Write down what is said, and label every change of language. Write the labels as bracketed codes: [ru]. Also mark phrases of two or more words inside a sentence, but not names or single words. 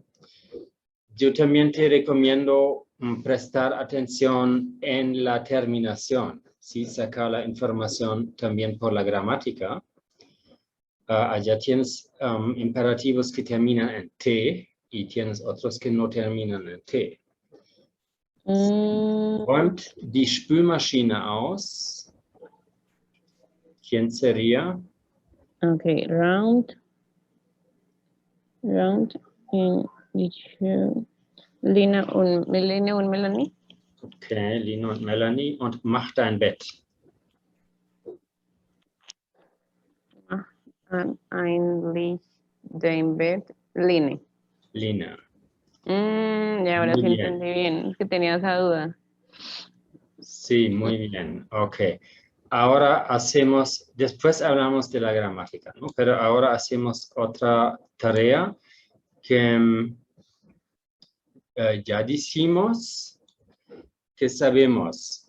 [es] Yo también te recomiendo prestar atención en la terminación, ¿sí? Sacar la información también por la gramática. Allá tienes imperativos que terminan en T y tienes otros que no terminan en T. [de] Räumt die Spülmaschine aus. [es] ¿Quién sería? [de] Okay, round in Lina und Melanie. Okay, Lina und Melanie. Und mach dein Bett. Eigentlich dein Bett, Line. Lina. [es] Y ahora Muy sí bien. entendí bien, es que tenía esa duda. Sí, muy bien. Ok. Ahora después hablamos de la gramática, ¿no? Pero ahora hacemos otra tarea que ya dijimos que sabemos.